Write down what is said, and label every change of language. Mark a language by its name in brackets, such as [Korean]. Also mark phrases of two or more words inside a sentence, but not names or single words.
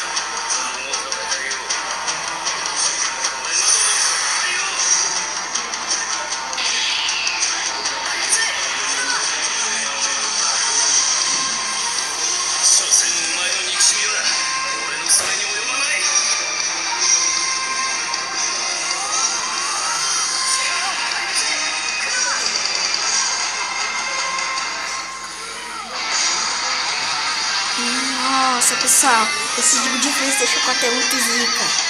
[Japanese] この戦いを。俺などの戦いを。所詮お前の憎しみは俺のそれに及ばない。 [Portuguese] Nossa, pessoal, esse jogo de PlayStation 4 é muito zica.